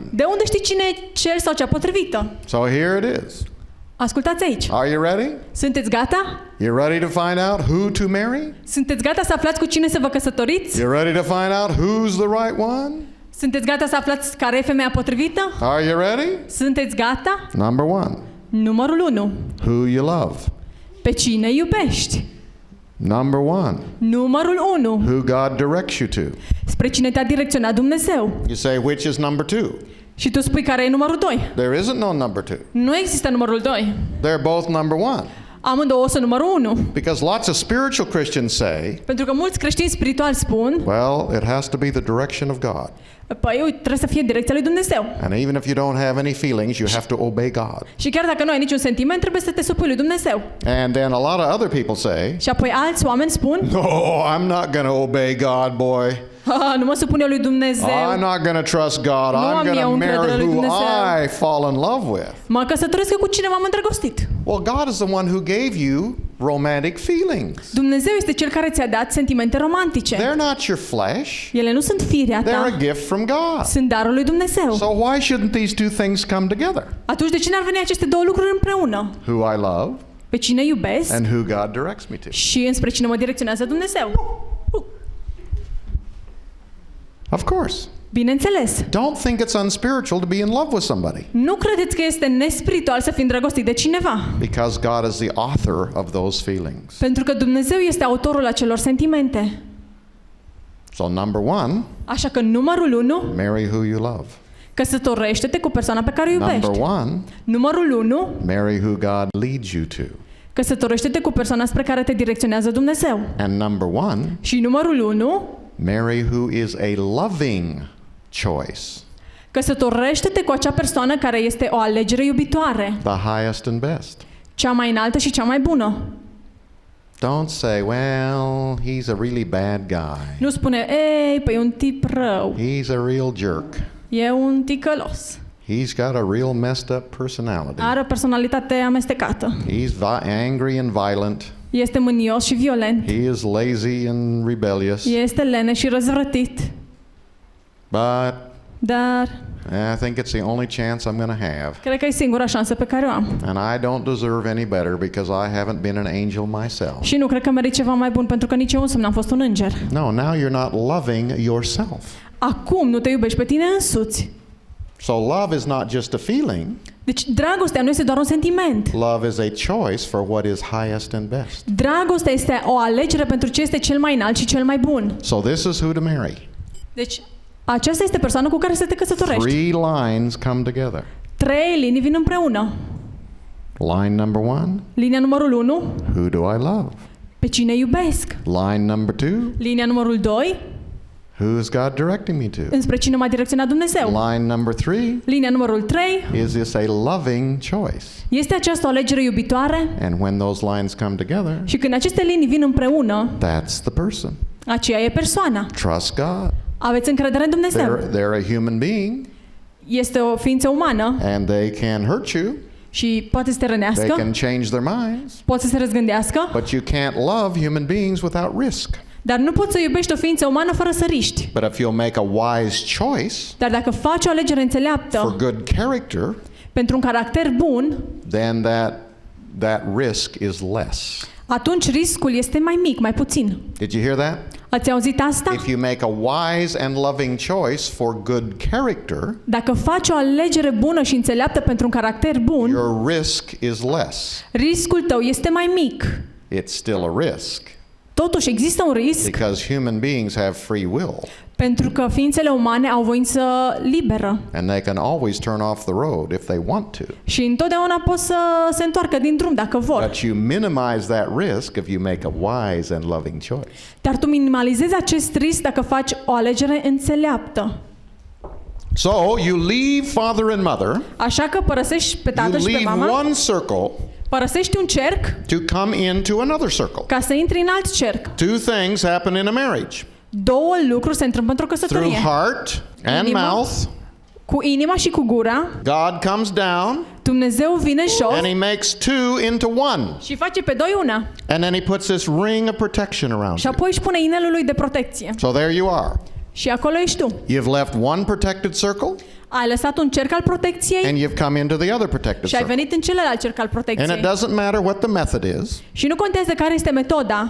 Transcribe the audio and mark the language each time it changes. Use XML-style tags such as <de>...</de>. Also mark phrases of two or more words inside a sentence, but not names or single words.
<ro>De unde știi cine e cel sau cea potrivită?</ro> <en>So here it is.</en> <ro>Ascultați aici.</ro> <en>Are you ready?</en> <ro>Sunteți gata?</ro> <en>You ready to find out who to marry?</en> <ro>Sunteți gata să aflați cu cine să vă căsătoriți?</ro> <en>You ready to find out who's the right one?</en> <ro>Sunteți gata să aflați care e femeia potrivită?</ro> <en>Are you ready?</en> <ro>Sunteți gata?</ro> <en>Number 1,</en> <ro>Numărul 1.</ro> <en>who you love.</en> <ro>Pe cine iubești?</ro> <en>Number 1,</en> <ro>Numărul 1.</ro> <en>who God directs you to.</en> <ro>Spre cine te-a direcționat Dumnezeu.</ro> <en>You say, which is number 2?</en> <ro>Și tu spui care e numărul 2.</ro> <en>There isn't no number 2.</en> <ro>Nu există numărul 2.</ro> <en>They're both number 1.</en> <ro>Amândouă sunt numărul 1.</ro> <en>Because lots of spiritual Christians say,</en> <ro>Pentru că mulți creștini spirituali spun,</ro> <en>well, it has to be the direction of God.</en> <ro>păi uite, trebuie să fie direcția lui Dumnezeu.</ro> <en>And even if you don't have any feelings, you have to obey God.</en> <ro>Și chiar dacă nu ai niciun sentiment, trebuie să te supui lui Dumnezeu.</ro> <en>And then a lot of other people say,</en> <ro>Și apoi alți oameni spun,</ro> <en>no, I'm not going to obey God, boy.</en> <ro>nu mă supun eu lui Dumnezeu.</ro> <en>I'm not going to trust God.</en> <ro>Nu</ro> <en>I'm</en> <ro>am</ro> <en>going</en> <ro>eu</ro> <en>to</en> <ro>încredere</ro> <en>marry</en> <ro>lui</ro> <en>who</en> <ro>Dumnezeu.</ro> <en>I fall in love with.</en> <ro>Mă căsătoresc eu cu cine m-am îndrăgostit.</ro> <en>Well, God is the one who gave you romantic feelings.</en> <ro>Dumnezeu este cel care ți-a dat sentimente romantice.</ro> <en>They're not your flesh.</en> <ro>Ele nu sunt firea</ro> <en>They're a</en> <ro>ta,</ro> <en>gift from God.</en> <ro>sunt darul lui Dumnezeu.</ro> <en>So why shouldn't these two things come together?</en> <ro>Atunci de ce n-ar veni aceste două lucruri împreună?</ro> <en>Who I love</en> <ro>Pe cine iubesc</ro> <en>and who God directs me to.</en> <ro>și înspre cine mă direcționează Dumnezeu.</ro> <en>Of course.</en> <ro>Bineînțeles.</ro> <en>Don't think it's unspiritual to be in love with somebody,</en> <ro>Nu credeți că este nespiritual să fii îndrăgostit de cineva.</ro> <en>because God is the author of those feelings.</en> <ro>Pentru că Dumnezeu este autorul acelor sentimente.</ro> <en>So number 1,</en> <ro>Așa că numărul 1,</ro> <en>marry who you love.</en> <ro>căsătorește-te cu persoana pe care o</ro> <en>Number</en> <ro>iubești.</ro> <en>1,</en> <ro>Numărul 1,</ro> <en>marry who God leads you to.</en> <ro>căsătorește-te cu persoana spre care te direcționează Dumnezeu.</ro> <en>And number 1,</en> <ro>Și numărul 1,</ro> <en>marry who is a loving choice,</en> <ro>căsătorește-te cu acea persoană care este o alegere iubitoare,</ro> <en>the highest and best.</en> <ro>cea mai înaltă și cea mai bună.</ro> <en>Don't say, well, he's a really bad guy.</en> <ro>Nu spune, ei, păi e un tip rău,</ro> <en>He's a real jerk.</en> <ro>e un ticălos.</ro> <en>He's got a real messed up personality.</en> <ro>Are o personalitate amestecată.</ro> <en>He's angry and violent.</en> <ro>Este mânios și violent.</ro> <en>He is lazy and rebellious.</en> <ro>Este lene și răzvrătit. Dar</ro> <en>I think it's the only chance I'm going to have.</en> <ro>cred că e singura șansă pe care o am.</ro> <en>And I don't deserve any better because I haven't been an angel myself.</en> <ro>Și nu cred că merit ceva mai bun pentru că nici eu însumi n-am fost un înger.</ro> <en>No, now you're not loving yourself.</en> <ro>Acum nu te iubești pe tine însuți.</ro> <en>So love is not just a feeling.</en> <ro>Deci dragostea nu este doar un sentiment.</ro> <en>Love is a choice for what is highest and best.</en> <ro>Dragostea este o alegere pentru ce este cel mai înalt și cel mai bun.</ro> <en>So this is who to marry.</en> <ro>Deci aceasta este persoana cu care să te căsătorești.</ro> <en>3 lines come together.</en> <ro>3 linii vin împreună.</ro> <en>Line number 1.</en> <ro>Linia numărul 1.</ro> <en>Who do I love?</en> <ro>Pe cine iubesc?</ro> <en>Line number 2.</en> <ro>Linia numărul 2.</ro> <en>Who is God directing me to?</en> <ro>Înspre cine m-a direcționat Dumnezeu?</ro> <en>Line number 3.</en> <ro>Linia numărul 3.</ro> <en>Is this a loving choice?</en> <ro>Este aceasta o alegere iubitoare?</ro> <en>And when those lines come together,</en> <ro>Și când aceste linii vin împreună,</ro> <en>that's the person.</en> <ro>aceea e persoana.</ro> <en>Trust God.</en> <ro>Aveți încredere în Dumnezeu.</ro> <en>They're a human being.</en> <ro>Este o ființă umană</ro> <en>And they can hurt you.</en> <ro>și poate să te</ro> <en>They</en> <ro>rănească,</ro> <en>can change their minds.</en> <ro>poate să se răzgândească,</ro> <en>But you can't love human beings without risk.</en> <ro>dar nu poți să iubești o ființă umană fără să riști.</ro> <en>But if you'll make a wise choice</en> <ro>Dar dacă faci o alegere</ro> <en>for</en> <ro>înțeleaptă</ro> <en>good character,</en> <ro>pentru un caracter bun,</ro> <en>then that risk is less.</en> <ro>atunci riscul este mai mic, mai puțin.</ro> <en>Did you hear that?</en> <ro>Ați auzit asta?</ro> <en>If you make a wise and loving choice for good character,</en> <ro>Dacă faci o alegere bună și înțeleaptă pentru un caracter bun,</ro> <en>your risk is less.</en> <ro>riscul tău este mai mic.</ro> <en>It's still a risk</en> <ro>Totuși există un risc</ro> <en>because human beings have free will</en> <ro>pentru că ființele umane au voință liberă</ro> <en>and they can always turn off the road if they want to.</en> <ro>și întotdeauna pot să se întoarcă din drum dacă vor.</ro> <en>But you minimize that risk if you make a wise and loving choice.</en> <ro>Dar tu minimalizezi acest risc dacă faci o alegere înțeleaptă.</ro> <en>So you leave father and mother,</en> <ro>Așa că părăsești pe</ro> <en>you</en> <ro>tatăl și pe</ro> <en>leave</en> <ro>mama,</ro> <en>one circle</en> <ro>părăsești un cerc</ro> <en>to come into another circle.</en> <ro>ca să intri în alt cerc.</ro> <en>2 things happen in a marriage.</en> <ro>2 lucruri se întâmplă într-o</ro> <en>Through</en> <ro>căsătorie.</ro> <en>heart and</en> <ro>Inima.</ro> <en>mouth,</en> <ro>Cu inima și cu gura,</ro> <en>God comes down</en> <ro>Dumnezeu vine jos</ro> <en>and he makes 2 into 1.</en> <ro>și face pe 2 una.</ro> <en>And then he puts this ring of protection around</en> <ro>Și</ro> <en>you.</en> <ro>apoi își pune inelul lui de protecție.</ro> <en>So there you are.</en> <ro>Și acolo ești tu.</ro> <en>You've left one protected circle</en> <ro>Ai lăsat un cerc al protecției</ro> <en>and you've come into the other protected</en> <ro>și ai</ro> <en>circle.</en> <ro>venit în celălalt cerc al</ro> <en>And it</en> <ro>protecției.</ro> <en>doesn't matter what the method is.</en> <ro>Și nu contează care este metoda.</ro>